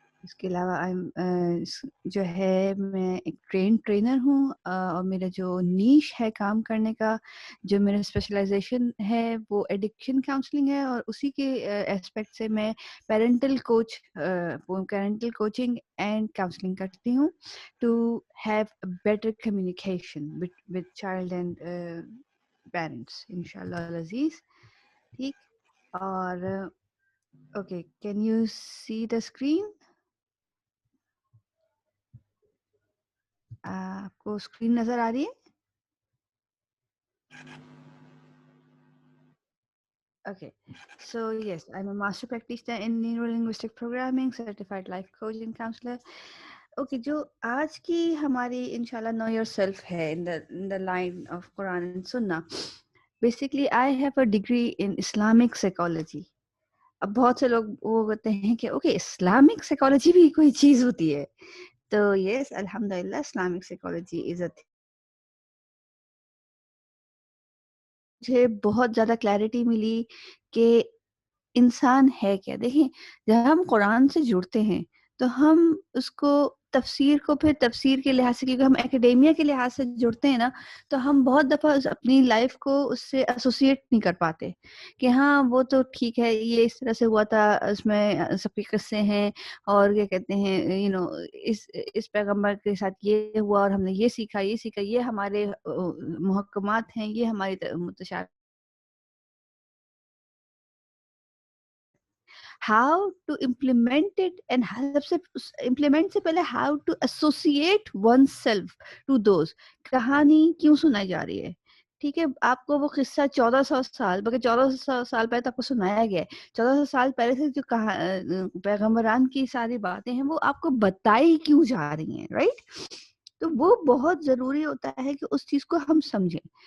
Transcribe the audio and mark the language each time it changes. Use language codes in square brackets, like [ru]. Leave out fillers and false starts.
[ur] اس کے علاوہ جو ہے میں ایک ٹرینر ہوں، اور میرا جو نیش ہے کام کرنے کا، جو میرا اسپیشلائزیشن ہے وہ ایڈکشن کاؤنسلنگ ہے، اور اسی کے اسپیکٹ سے میں پیرنٹل کوچنگ اینڈ کاؤنسلنگ کرتی ہوں [en] to have a better communication with child and parents [ur] انشاءاللہ العزیز. ٹھیک. [en] اور okay, can you see the screen? [ur] آپ کو اسکرین نظر آ رہی ہے؟ [en] Okay, so yes, I'm a master practitioner in neuro-linguistic programming, certified life coach and counselor. Okay, [ur] جو آج کی ہماری انشاءاللہ [en] know yourself ہے in the line of Quran and Sunnah. Basically, I have a degree in Islamic psychology. [ur] اب بہت سے لوگ وہ کہتے ہیں کہ اوکے، اسلامک سائیکالوجی بھی کوئی چیز ہوتی ہے. تو یس، الحمدللہ اسلامک سائیکالوجی از اے مجھے بہت زیادہ کلیئرٹی ملی کہ انسان ہے کیا. دیکھیں جب ہم قرآن سے جڑتے ہیں تو ہم اس کو تفسیر کو پھر تفسیر کے لحاظ سے، کیونکہ ہم اکیڈیمیا کے لحاظ سے جڑتے ہیں نا، تو ہم بہت دفعہ اپنی لائف کو اس سے ایسوسیٹ نہیں کر پاتے کہ ہاں وہ تو ٹھیک ہے، یہ اس طرح سے ہوا تھا، اس میں سب کے قصے ہیں، اور کیا کہتے ہیں اس پیغمبر کے ساتھ یہ ہوا اور ہم نے یہ سیکھا یہ ہمارے محکمات ہیں، یہ ہماری متشابہ. [en] how to implement it and [ur] سب سے implement سے پہلے [en] how to associate oneself to those. [ur] کہانی کیوں سنائی جا رہی ہے؟ ٹھیک ہے، آپ کو وہ قصہ 1400 سال، بلکہ 1400 سال پہلے تو آپ کو سنایا گیا ہے. 1400 سال پہلے سے جو پیغمبران کی ساری باتیں ہیں وہ آپ کو بتائی کیوں جا رہی ہیں، رائٹ؟ تو وہ بہت ضروری ہوتا ہے کہ اس چیز کو ہم سمجھیں.